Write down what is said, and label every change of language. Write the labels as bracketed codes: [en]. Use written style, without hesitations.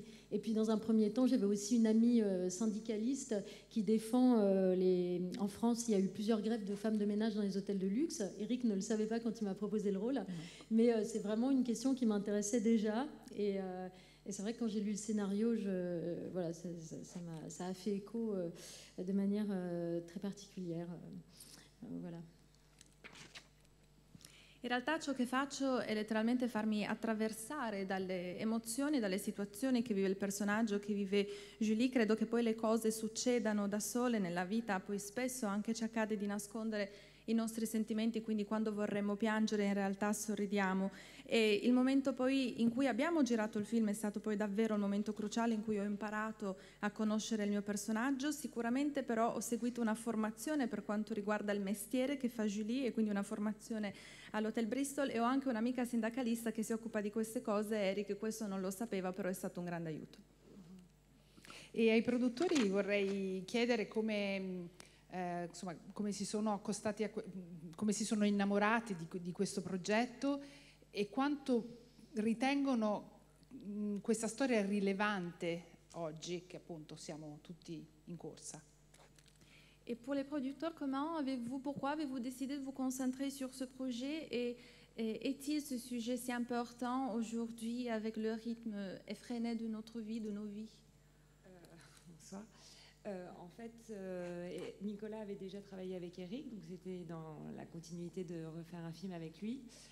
[fr] Et puis dans un premier temps, j'avais aussi une amie syndicaliste qui défend en France, il y a eu plusieurs grèves de femmes de ménage dans les hôtels de luxe. Eric ne le savait pas quand il m'a proposé le rôle, mais c'est vraiment une question qui m'intéressait déjà. Et c'est vrai que quand j'ai lu le scénario, voilà, ça a fait écho de manière très particulière. Voilà. [it] In realtà ciò che faccio è letteralmente farmi attraversare dalle emozioni, dalle situazioni che vive il personaggio, che vive Julie. Credo che poi le cose succedano da sole nella vita, poi spesso anche ci accade di nascondere i nostri sentimenti, quindi quando vorremmo piangere in realtà sorridiamo. E il momento poi in cui abbiamo girato il film è stato poi davvero il momento cruciale in cui ho imparato a conoscere il mio personaggio. Sicuramente però ho seguito una formazione per quanto riguarda il mestiere che fa Julie, e quindi una formazione all'Hotel Bristol, e ho anche un'amica sindacalista che si occupa di queste cose, Eric. Questo non lo sapeva, però è stato un grande aiuto. E ai produttori vorrei chiedere come si sono accostati, come si sono innamorati di questo progetto e quanto ritengono questa storia rilevante oggi, che appunto siamo tutti in corsa. [fr] Et pour les producteurs, pourquoi avez-vous décidé de vous concentrer sur ce projet, et est-il ce sujet si important aujourd'hui avec le rythme effréné de notre vie, de nos vies? Bonsoir. En fait, Nicolas avait déjà travaillé avec Eric, donc c'était dans la continuité de refaire un film avec lui.